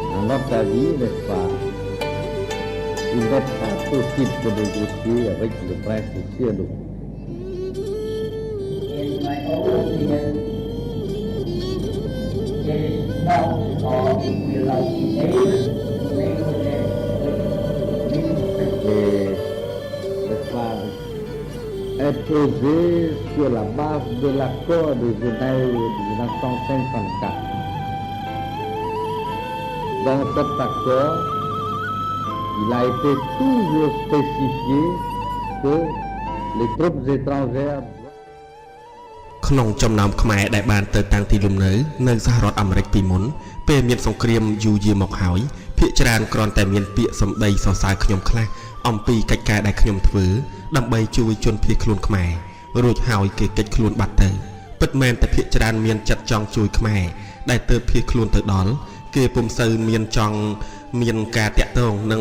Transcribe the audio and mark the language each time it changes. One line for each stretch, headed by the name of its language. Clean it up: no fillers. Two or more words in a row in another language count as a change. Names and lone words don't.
French: dans ta vie, n'est-ce pas? Il n'est pas possible de négocier avec le prince Cielo.
English: In my own opinion, it is not or it will not be able to negotiate with
French: Et, n'est-ce pas, imposé sur la base de l'accord de Genève de 1954. Dans cet accord, il a été toujours spécifié que les troupes étrangères
Khmer: ក្នុងចំណោមខ្មែរដែលបានទៅតាំងទីលំនៅនៅសហរដ្ឋអាមេរិកពីមុនពេលមានសង្គ្រាមយូរយារមកហើយភាគច្រើនគ្រាន់តែមានពាក្យសម្ដីសរសើរខ្ញុំខ្លះអំពីកិច្ចការដែលខ្ញុំធ្វើដើម្បីជួយជនភៀសខ្លួនខ្មែររួចហើយគេកិច្ចខ្លួនបាត់ទៅពិតមែនតែភាគច្រើនមានចិត្តចង់ជួយខ្មែរដែលទើបភៀសខ្លួនទៅដល់គេពុំសូវមានចង់មានការតាក់ទងនឹង